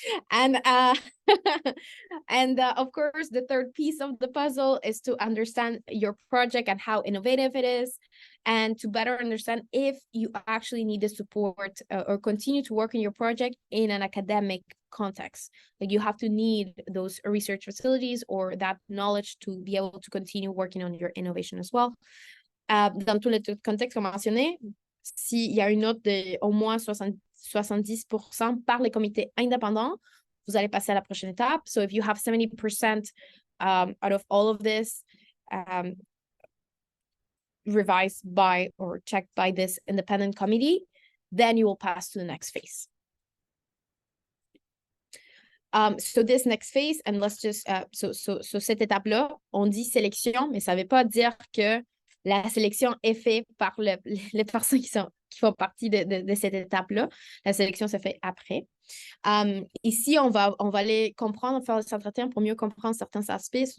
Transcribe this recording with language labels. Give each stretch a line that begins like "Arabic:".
English: And of course, the third piece of the puzzle is to understand your project and how innovative it is, and to better understand if you actually need the support or continue to work on your project in an academic context. Like you have to need those research facilities or that knowledge to be able to continue working on your innovation as well.
French: Dans tous les contextes qu'on mentionnait, s'il y a une note de au moins 70% par les comités indépendants, vous allez passer à la prochaine étape.
English: So if you have 70% out of all of this revised by or checked by this independent committee, then you will pass to the next phase. So this next phase, and let's just, so
French: cette étape-là, on dit sélection, mais ça ne veut pas dire que la sélection est faite par les personnes qui font partie de cette étape-là. La sélection se fait après. Ici, on va aller comprendre, faire des entretiens pour mieux comprendre certains aspects.